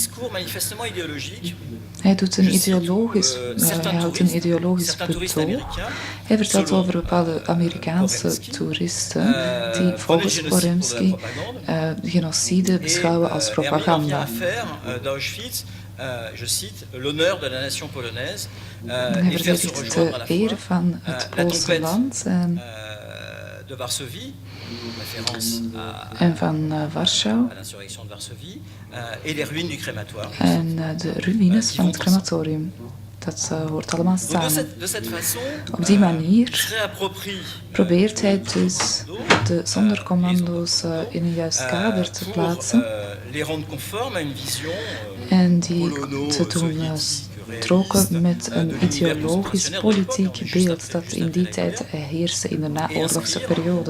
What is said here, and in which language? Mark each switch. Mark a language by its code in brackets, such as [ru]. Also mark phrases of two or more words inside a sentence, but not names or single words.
[nl] Hij houdt een ideologisch betoog. Hij vertelt over bepaalde Amerikaanse toeristen die volgens Borensky genocide beschouwen als propaganda. [fr] Je cite, l'honneur de la nation polonaise. [nl] Hij verdedigt de eer van het Poolse land [fr] de Varsovie, [nl] en van Warschau, en de ruïnes van het crematorium. Dat hoort allemaal samen. Op die manier probeert hij dus de zondercommando's in een juist kader te plaatsen en die te doen stroken met een ideologisch politiek beeld dat in die tijd heerste in de naoorlogse periode.